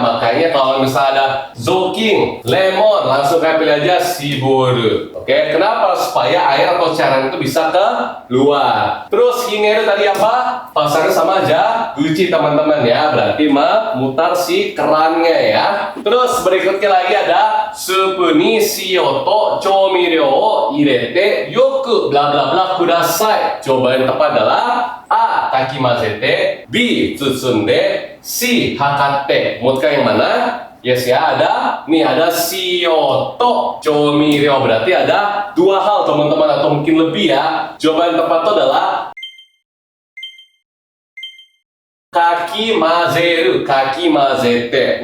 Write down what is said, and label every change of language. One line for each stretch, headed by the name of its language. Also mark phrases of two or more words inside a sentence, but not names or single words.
Indonesian: Makanya kalau misalnya ada zoking, lemon, langsung kayak pilih aja shiboru. Oke, kenapa? Supaya air atau cairan itu bisa keluar. Terus hineru tadi apa? Pasarnya sama aja guci teman-teman ya. Berarti memutar si kerannya ya. Terus berikutnya lagi ada
Japanese: スープに塩と調味料を入れてよくbla bla blaください.
Indonesian: Jawaban yang tepat adalah
Japanese: A たきまぜて、B 包んで、C はかて.
Indonesian: Menurut kalian yang mana? Yes ya, ada nih, ada
Japanese: 塩と調味料.
Indonesian: Berarti ada 2 hal teman-teman, atau mungkin lebih ya. Jawaban yang tepat itu adalah
Japanese: かき混ぜる、かき混ぜて.